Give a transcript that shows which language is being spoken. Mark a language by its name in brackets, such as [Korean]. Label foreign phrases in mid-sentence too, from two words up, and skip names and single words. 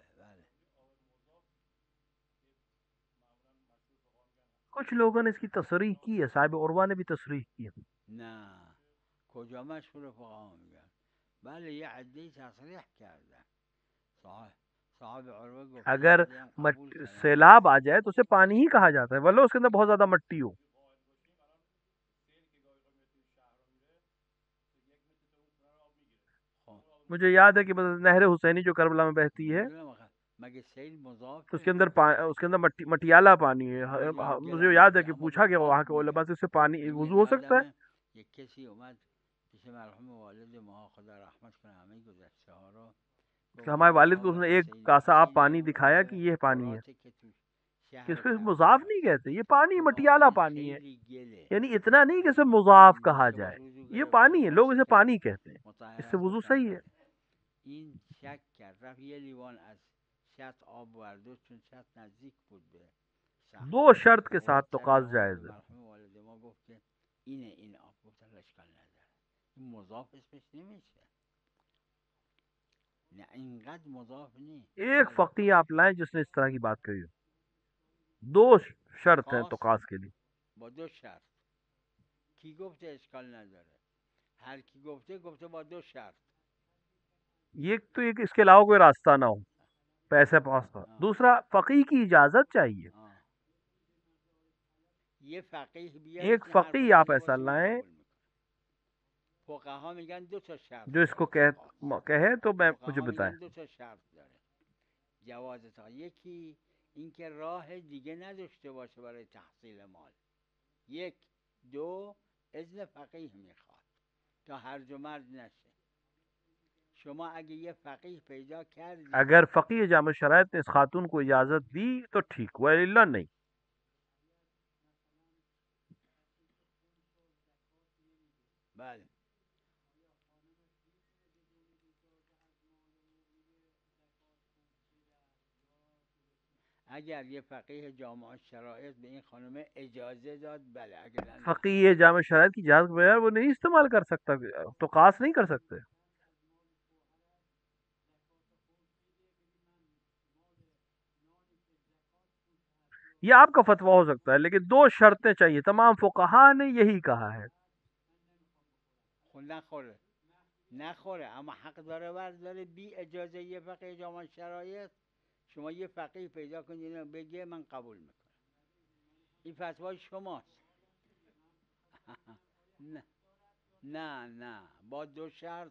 [Persian] بله. [Urdu] کچھ لوگوں نے اس کی تصریح کی ہے، صاحب عروہ نے بھی تصریح کی ہے. [Persian] نه کجا مشهور فقها میگن؟ بله یه عده‌ای تصریح کردن. صاحب عروه گفته [Urdu] اگر سیلاب آ جائے تو اسے پانی ہی کہا جاتا ہے، ولو اس کے اندر بہت زیادہ مٹی ہو. مجھے یاد ہے کہ نہر حسینی جو کربلا میں بہتی ہے تو اس کے اندر مٹیالہ پانی ہے. مجھے یاد ہے کہ پوچھا گیا وہاں کے علماء سے، اس سے پانی وضو ہو سکتا ہے؟ [Persian] یک کسی اومد پیش مرحوم والد ما خدا رحمت کنه همه گذشته ها رو، [Urdu] کہ ہمارے والد کو اس نے ایک کاسا آپ پانی دکھایا کہ یہ پانی ہے، کہ اس کو مضاف نہیں کہتے، یہ پانی مٹیالہ پانی ہے، یعنی اتنا نہیں کہ اسے مضاف کہا جائے، یہ پانی ہے، لوگ اسے پانی کہتے ہیں، اس سے وضو صحیح ہے. [Persian] این شک کرد رفت یه لیوان از شط آب ورده چون شط نزدیک بود به شهر، [Urdu] دو شرط کے ساتھ تو قاض جائز ہے. [Persian] مرحوم والد ما گفت که اینه این آب، گفتن اشکال نداره، این مضاف اسمش نمیشه، نه اینقدر مضاف نیست. [Urdu] ایک فقیہ آپ لائیں جس نے اس طرح کی بات کہی ہو. دو شرط ہیں تو قاض کے لیے. [Persian] با دو شرط. کی گفته اشکال نداره؟ هر کی گفته با دو شرط. [Urdu] یہ تو ایک اس کے علاوہ کوئی راستہ نہ ہو، پیسے پاس کا. دوسرا فقیہ کی اجازت چاہیے. یہ فقیہ بھی ایک فقیہ آپ ایسا لائیں [Persian] فقها میگن دو تا شرط [Urdu] جو اس کو کہے تو میں مجھے بتائیں. [Persian] دو تا شرط داره جواز تا. یکی اینکه راه دیگه نداشته باشه برای تحصیل مال. یک دو اذن فقیه میخواد تا هرج و مرج نشه. شما اگه یه فقیه پیدا کردی، [Urdu] اگر فقیہ جامع شرائط نے اس خاتون کو اجازت دی تو ٹھیک، وَإِلَّا نہیں. [Persian] بله اگر یه فقیه جامع شرائط به این خانم اجازه داد بله. [Urdu] اگر فقیہ جامع شرائط کی اجازت بغیر وہ نہیں استعمال کر سکتا تو قاص نہیں کر سکتے. یہ آپ کا فتویٰ ہو سکتا ہے، لیکن دو شرطیں چاہیے. تمام فقہا نے یہی کہا ہے. [Persian] نخوره اما حق داره برداره بی اجازه یه فقیه جامع شرایط. شما یه فقیه پیدا کنید بگه من قبول میکنم، این فتوای شماست. نه با دو شرط.